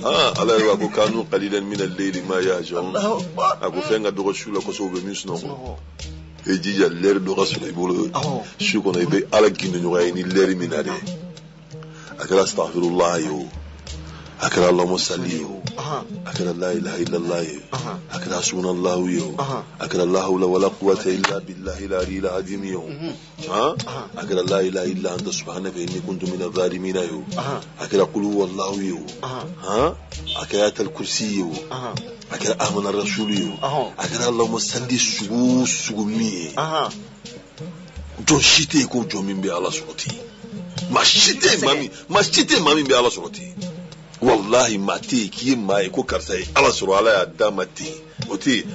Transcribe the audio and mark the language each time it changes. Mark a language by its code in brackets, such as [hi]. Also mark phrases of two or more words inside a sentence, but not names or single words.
[bm] ala yɛrɛ b'a ko [ar] كانوا قليلا من الليل ما يهجعون [bm] a ko fɛn ka dɔgɔ su la kosɛbɛ u bɛ min sunɔgɔ e jija lɛri dɔ ka sɔrɔ i bolo su kɔnɔ i bɛ ala gindoɲɔgɔnya ye ni lɛri min na dɛ a kɛra astaghfirullah ye o a kɛra [ar] اللهم صل [bm] ye o a kɛra [ar] لا إله إلا الله [bm] ye a kɛra hasbunallahu ye o a kɛra [ar] لا حول ولا قوة إلا بالله العلي العظيم [bm] ye o a kɛra [ar] لا إله إلا أنت سبحانك إني كنت من الظالمين [bm] ye o a kɛra [ar] قل هو الله [bm] ye o a kɛra [ar] آية الكرسي [bm] ye o a kɛra [ar] آمن الرسول [bm] ye o a kɛra [ar] اللهم صل [bm] sugu min ye jɔn si tɛ yen ko jɔn min bɛ ala sɔrɔ ten maa si tɛ yen maa min bɛ ala sɔrɔ ten wallahi maa tɛ yen k'i ye maa ye ko karisa ye ala sɔrɔ ala y'a d'a ma ten o tɛ yen